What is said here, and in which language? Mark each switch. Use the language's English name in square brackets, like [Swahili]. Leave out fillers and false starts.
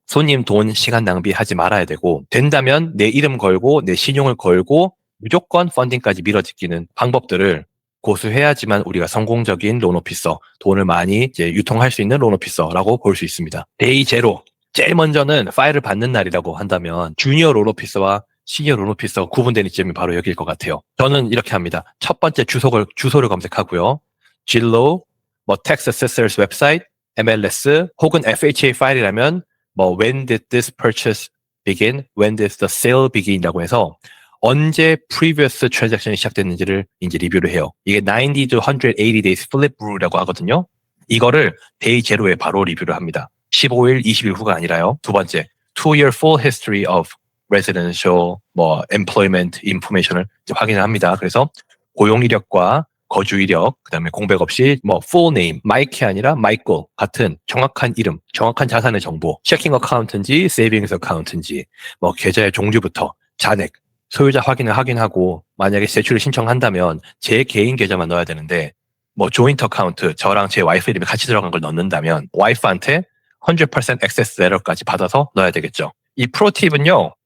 [Korean] 손님 돈, 시간 낭비하지 말아야 되고 된다면 내 이름 걸고 내 신용을 걸고 무조건 펀딩까지 밀어짓기는 방법들을 고수해야지만 우리가 성공적인 론 오피서, 돈을 많이 이제 유통할 수 있는 론 오피서라고 볼 수 있습니다. 데이 제로. 제일 먼저는 파일을 받는 날이라고 한다면 주니어 론 오피서와 시니어 론 오피서 구분되는 지점이 바로 여기일 것 같아요. 저는 이렇게 합니다. 첫 번째 주소를 검색하고요. 진로, 뭐 tax assessor's website, MLS 혹은 FHA 파일이라면 뭐 [English] when did this purchase begin, when did the sale begin [Korean] 이라고 해서 언제 [English] previous transaction [Korean] 이 시작됐는지를 이제 리뷰를 해요. 이게 90 to 180 days flip rule이라고 하거든요. 이거를 day 제로에 바로 리뷰를 합니다. 15일, 20일 후가 아니라요. 두 번째, [English] 2-year full history of residential, [Korean] 뭐 [English] employment information [Korean] 을 이제 확인을 합니다. 그래서 고용 이력과 거주 이력, 그다음에 공백 없이 뭐 full name, 마이크 아니라 마이클 같은 정확한 이름, 정확한 자산의 정보, 체킹 어카운트인지 세이빙스 어카운트인지 뭐 계좌의 종류부터 잔액, 소유자 확인을 확인하고 만약에 대출을 신청한다면 제 개인 계좌만 넣어야 되는데 뭐 조인트 어카운트 저랑 제 와이프 이름이 같이 들어간 걸 넣는다면 와이프한테 100% 액세스 레터까지 받아서 넣어야 되겠죠. 이 프로팁은요.